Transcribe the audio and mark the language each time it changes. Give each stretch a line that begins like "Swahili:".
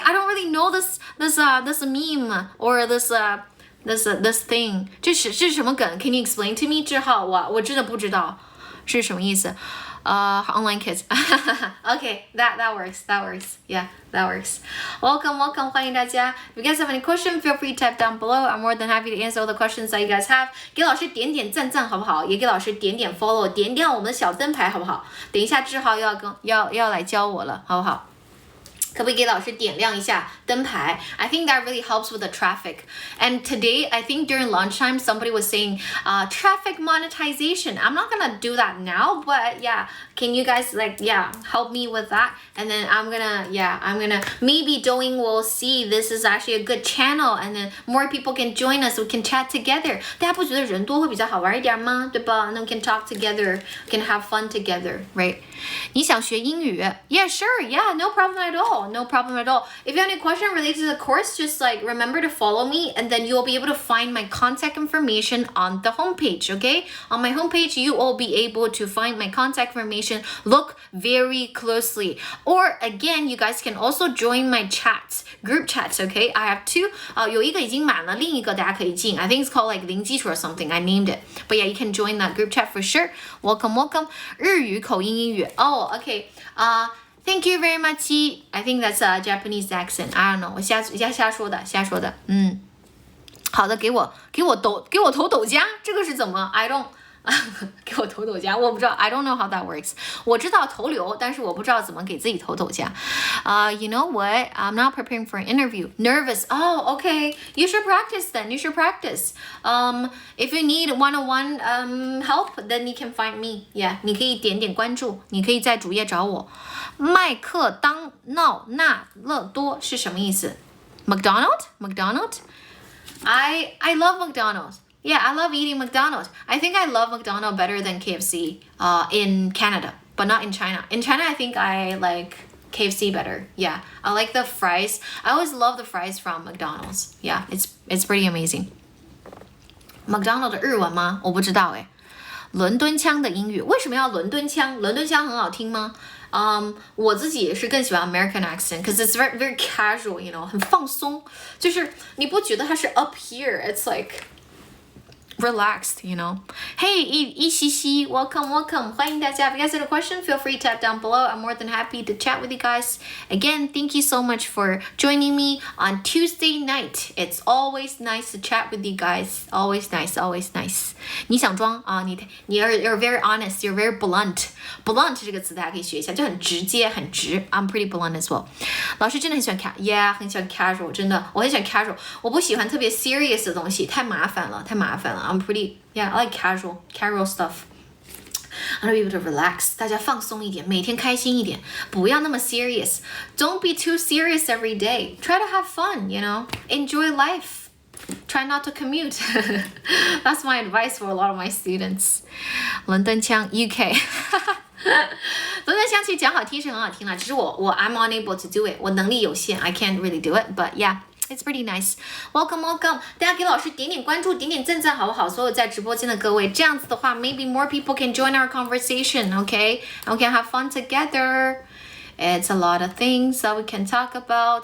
English: I don't really know this meme or this thing.
Chinese: 这是什么梗
English: Can you explain to me?
Chinese: 志浩，我真的不知道是什么意思。
English: Online kids. Okay, that works. Yeah, that works. Welcome.
Chinese: 欢迎大家。
English: If you guys have any question, feel free to type down below. I'm more than happy to answer all the questions that you guys have.
Chinese: 给老师点点赞好不好？也给老师点点 follow， 点点我们的小灯牌好不好？等一下志浩要来教我了，好不好？可不可以给老师点亮一下灯牌
English: I think that really helps with the traffic. And today, I think during lunchtime, somebody was saying traffic monetization. I'm not gonna do that now, but yeah, can you guys help me with that? And then I'm gonna maybe Douyin will see this is actually a good channel, and then more people can join us. We can chat together.
Chinese: 大家不觉得人多会比较好玩一点吗？对吧？
English: 那 we can talk together, we can have fun together, right?
Chinese: 你想学英语
English: Yeah, sure. Yeah, no problem at all. No problem at all. If you have any question related to the course, just remember to follow me, and then you'll be able to find my contact information on the homepage, okay? On my homepage, you will be able to find my contact information. Look very closely. Or again, you guys can also join my chats, group chats, okay? I have 2.
Chinese: 有一个已经满了，另一个大家可以进。
English: I think it's called零基础 or something. I named it. But yeah, you can join that group chat for sure. Welcome.
Chinese: 日语口音英语。
English: Oh, okay. Thank you very much. I think that's a Japanese accent. I don't know.
Chinese: 我瞎说的。好的，给我投抖加，这个是怎么 I don't 给我投抖加，我不知道
English: I don't know how that works.
Chinese: 我知道投流，但是我不知道怎么给自己投抖加。
English: You know what? I'm not preparing for an interview. Nervous. Oh, okay. You should practice then. You should practice. If you need one-on-one help, then you can find me.
Chinese: Yeah, 你可以点关注，你可以在主页找我。麦克当劳纳乐多是什么意思 ？McDonald?
English: I love McDonald's. Yeah, I love eating McDonald's. I think I love McDonald's better than KFC in Canada, but not in China. In China, I think I like KFC better. Yeah, I like the fries. I always love the fries from McDonald's. Yeah, it's pretty amazing.
Chinese: McDonald's 的日文吗？我不知道哎。伦敦腔的英语为什么要伦敦腔？伦敦腔很好听吗？我自己也是更喜欢
English: American accent, because it's very very casual, you know,
Chinese: 很放松。就是你不觉得它是
English: up here? It's like relaxed, you know. Hey, 一西西 welcome.
Chinese: 欢迎大家.
English: If you guys have a question, feel free to tap down below. I'm more than happy to chat with you guys. Again, thank you so much for joining me on Tuesday night. It's always nice to chat with you guys. Always nice.
Chinese: 你想装啊？
English: you're very honest. You're very blunt.
Chinese: Blunt 这个词大家可以学一下，就很直接，很直。
English: I'm pretty blunt as well.
Chinese: 老师真的很喜欢很喜欢 casual. 真的，我很喜欢 casual. 我不喜欢特别 serious 的东西，太麻烦了。
English: I'm pretty, I like casual stuff. I want to be able to relax.
Chinese: 大家放松一点，每天开心一点，不要那么 serious.
English: Don't be too serious every day. Try to have fun, you know. Enjoy life. Try not to commute. That's my advice for a lot of my students.
Chinese: 伦敦腔 UK. 伦敦腔其实讲好听是很好听啦，只是我
English: I'm unable to do it.
Chinese: 我能力有限
English: I can't really do it. But yeah.It's pretty nice.
Chinese: Welcome. 大家给老师点点关注，点点赞赞好不好？所有在直播间的各位，这样子的话
English: maybe more people can join our conversation, okay? And we can have fun together. It's a lot of things that we can talk about.